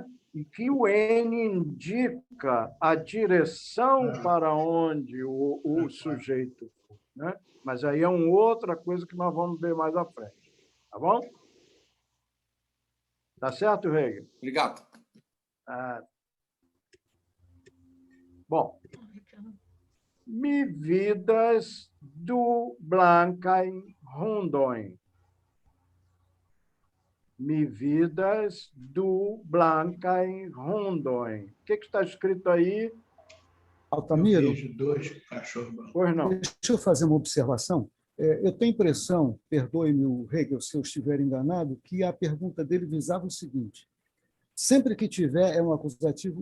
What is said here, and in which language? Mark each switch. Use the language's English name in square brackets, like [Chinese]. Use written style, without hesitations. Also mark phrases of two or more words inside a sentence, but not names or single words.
[Portuguese] E que o N indica a direção para onde o sujeito for, né? Mas aí é uma outra coisa que nós vamos ver mais à frente. Tá bom? Tá certo, Hegel? Obrigado. Bom, [Esperanto] mi vidas du blancaj hundoj. Mi vidas du blancaj hundoj. [Portuguese] O que está escrito aí? Eu Altamiro, vejo 2 cachorros brancos. Pois não. deixa eu fazer uma observação. Eu tenho a impressão, perdoe-me o Hegel se eu estiver enganado, que a pergunta dele visava o seguinte: sempre que tiver é um acusativo?